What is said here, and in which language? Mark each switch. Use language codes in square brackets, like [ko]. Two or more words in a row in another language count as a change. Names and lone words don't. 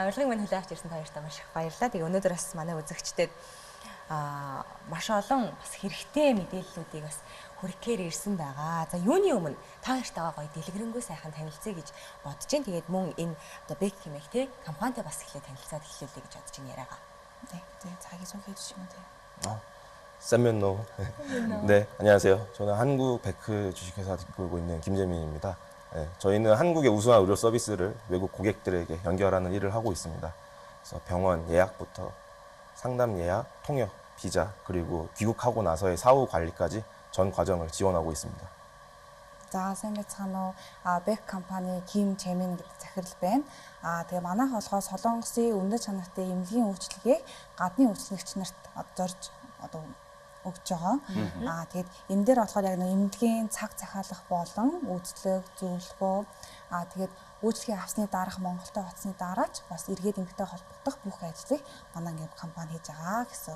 [mn] Урилгыг мань хүлээн авч ирсэн хоёртаа маш их баярлалаа. Тэгээ өнөөдөр бас манай үзэгчдэд маш олон бас хэрэгтэй мэдээллүүдийг бас хүргэхээр ирсэн байгаа. За юуны өмнө та хоёртайгаа гоё дэлгэрэнгүй сайхан танилцъя гэж бодож байна. Тэгээд мөн энэ одоо Beck хэмээх те компанитай бас эхлээд танилцаад эхлүүлээ гэж бодож байна яриагаа. [ko] 네, 자기 소개해 주시면 돼요. 쌤면노. 네, 안녕하세요. 저는 한국 베크 주식회사 뒷끌고 있는 김재민입니다. 네, 저희는 한국의 우수한 의료 서비스를 외국 고객들에게 연결하는 일을 하고 있습니다. 그래서 병원 예약부터 상담 예약, 통역, 비자, 그리고 귀국하고 나서의 사후 관리까지 전 과정을 지원하고 있습니다. [mn] За сайн байцгаана уу? Beck компани Ким Жэмин гэдэг захирал байна. Тэгээ манайх болохоор Солонгосын үнэт чанартай эмнэлгийн үйлчилгээг гадны үйлчлэгч нарт зорж одоо өгч байгаа. Тэгээд энэ дээр болохоор яг нэг эмнэлгийн цаг захиалах болон үйлчлэг зөвлөгөө тэгээд үйлчлэгийг авсны дараах Монголтой очсны дараач бас эргээд эмнэлтэй холбогдох бүх ажлыг манай ингээд компани хийж байгаа гэсэн.